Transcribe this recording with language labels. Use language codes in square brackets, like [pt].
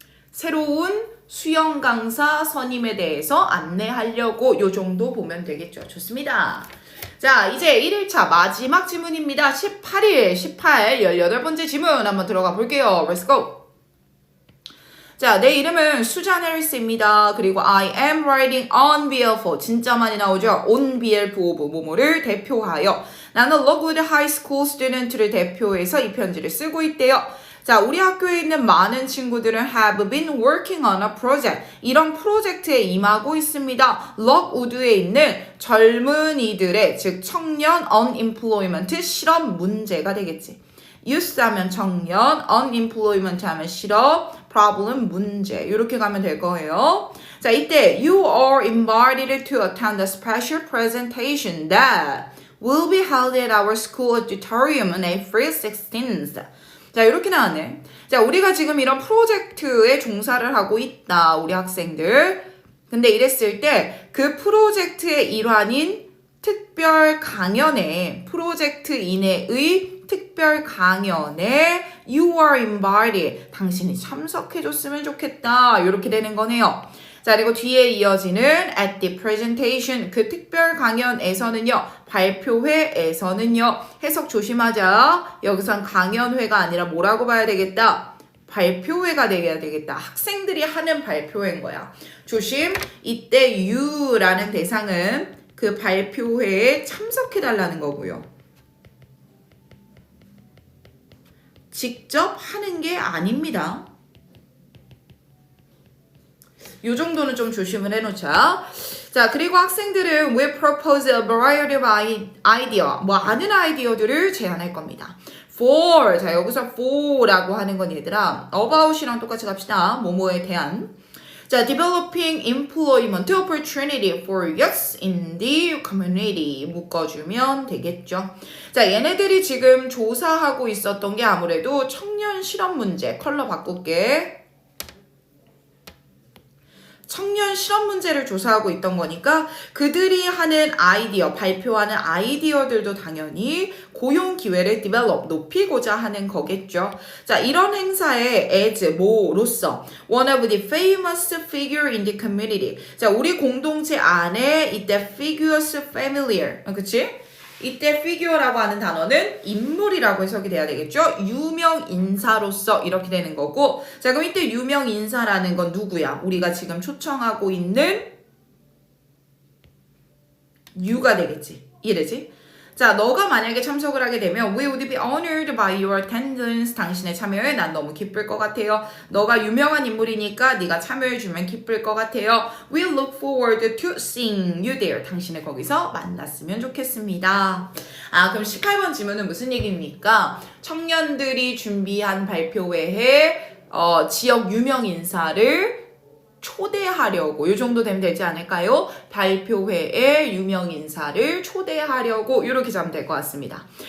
[ko] 새로운 수영 강사 선임에 대해서 안내하려고 요 정도 보면 되겠죠. 좋습니다. 자, 이제 1일차 마지막 지문입니다. 18일, 18번째 지문 한번 들어가 볼게요. [en] Let's go. [ko] 자, 내 이름은 수잔 해리스입니다. [en] 그리고 I am writing on behalf of [ko] 진짜 많이 나오죠. [en] on behalf of [ko] 뭐뭐를 대표하여 나는 Lockwood High School student를 대표해서 이 편지를 쓰고 있대요. 자, 우리 학교에 있는 많은 친구들은 [en] have been working on a project. [ko] 이런 프로젝트에 임하고 있습니다. 럭우드에 있는 젊은이들의, 즉 청년 unemployment 실업 문제가 되겠지. youth 하면 청년, unemployment 하면 실업, problem 문제 이렇게 가면 될 거예요. [en] 자, 이때 you are invited to attend a special presentation that will be held at our school auditorium on April 16th. [ko] 자, 이렇게 나왔네. 자, 우리가 지금 이런 프로젝트에 종사를 하고 있다, 우리 학생들. 근데 이랬을 때 그 프로젝트의 일환인 특별 강연에, 프로젝트인의 특별 강연에 [en] you are invited. [ko] 당신이 참석해줬으면 좋겠다. 이렇게 되는 거네요. 자, 그리고 뒤에 이어지는 [en] at the presentation. [ko] 그 특별 강연에서는요, 발표회에서는요, 해석 조심하자. 여기선 강연회가 아니라 뭐라고 봐야 되겠다? 발표회가 돼야 되겠다. 학생들이 하는 발표회인 거야. 조심. 이때 you라는 대상은 그 발표회에 참석해달라는 거고요. 직접 하는 게 아닙니다. 요 정도는 좀 조심을 해놓자. 자, 그리고 학생들은 [en] we propose a variety of idea. [ko] 뭐 아는 아이디어들을 제안할 겁니다. [en] for. [ko] 자, 여기서 for라고 하는 건 얘들아, about이랑 똑같이 갑시다. 뭐뭐에 대한. [en] 자, developing employment opportunity for youth in the community [ko] 묶어주면 되겠죠. 자, 얘네들이 지금 조사하고 있었던 게 아무래도 청년 실업 문제. 컬러 바꿀게. 청년 실업 문제를 조사하고 있던 거니까 그들이 하는 아이디어, 발표하는 아이디어들도 당연히 고용 기회를 develop, 높이고자 하는 거겠죠. 자, 이런 행사에 [en] as, [ko] 뭐로서 [en] one of the famous figure in the community. [ko] 자, 우리 공동체 안에 이때 [en] figures familiar. [ko] 그치? 이때 figure라고 하는 단어는 인물이라고 해석이 돼야 되겠죠? 유명 인사로서 이렇게 되는 거고. 자, 그럼 이때 유명 인사라는 건 누구야? 우리가 지금 초청하고 있는 you가 되겠지. 이해되지? 자, 너가 만약에 참석을 하게 되면 [en] we would be honored by your attendance. [ko] 당신의 참여에 난 너무 기쁠 것 같아요. 너가 유명한 인물이니까 네가 참여해주면 기쁠 것 같아요. [en] We look forward to seeing you there. [ko] 당신을 거기서 만났으면 좋겠습니다. 아, 그럼 18번 질문은 무슨 얘기입니까? 청년들이 준비한 발표회에 지역 유명 인사를 초대하려고, 이 정도 되면 되지 않을까요? 발표회에 유명 인사를 초대하려고 이렇게 잡으면 될 것 같습니다.